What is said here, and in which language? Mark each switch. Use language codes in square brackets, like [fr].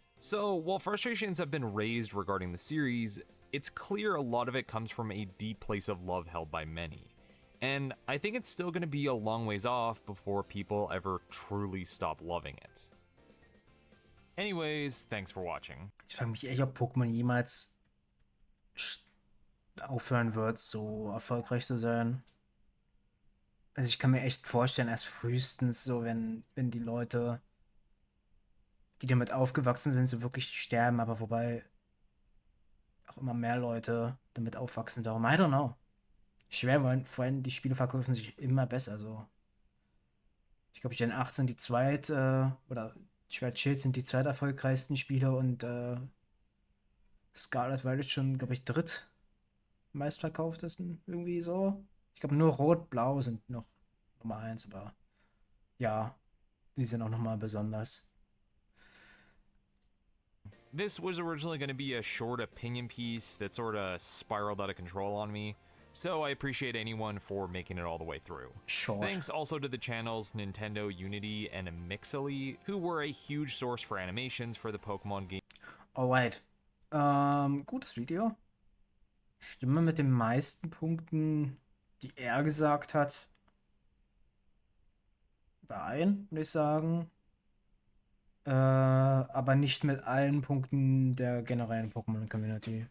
[en] So, while frustrations have been raised regarding the series, it's clear a lot of it comes from a deep place of love held by many. And I think it's still going to be a long ways off before people ever truly stop loving it. Anyways, thanks for watching. [de] Ich frage mich echt, ob Pokémon jemals aufhören wird, so erfolgreich zu sein. Also ich kann mir echt vorstellen, erst frühestens so, wenn die Leute, die damit aufgewachsen sind, so wirklich sterben, aber wobei auch immer mehr Leute damit aufwachsen. Darum, [en] I don't know. [de] Schwer, weil vor allem die Spiele verkaufen sich immer besser. So. Ich glaube, Gen 8 sind die oder Schwert Schild sind die zweiterfolgreichsten Spiele und Scarlet Violet schon, glaube ich, meistverkauftesten, irgendwie so. Ich glaube, nur Rot-Blau sind noch Nummer 1, aber ja, die sind auch nochmal besonders. [en] This was originally going to be a short opinion piece that sort of spiraled out of control on me, so I appreciate anyone for making it all the way through. Short. Thanks also to the channels Nintendo Unity and Mixily, who were a huge source for animations for the Pokemon game. [de] Alright. Gutes Video. Stimme mit den meisten Punkten, die er gesagt hat, überein, würde ich sagen. Aber nicht mit allen Punkten der generellen Pokémon-Community.